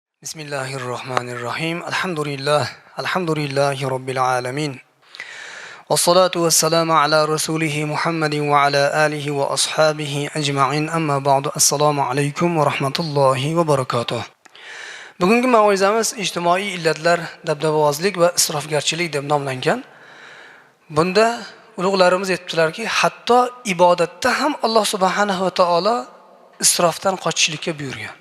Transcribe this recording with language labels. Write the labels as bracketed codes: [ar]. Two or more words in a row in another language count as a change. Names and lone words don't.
[ar] بسم الله الرحمن الرحيم. الحمد لله رب العالمين. والصلاة والسلام على رسوله محمد وعلى آله وأصحابه أجمعين. أما بعد. السلام عليكم ورحمة الله وبركاته. [uz] Bugungi mavzuyimiz ijtimoiy illatlar, dabdababozlik va isrofgarchilik deb nomlangan. Bunda ulug'larimiz aytibdilarki, hatto ibodatda ham [ar] الله سبحانه وتعالى [uz] isrofdan qochishlikka buyurgan.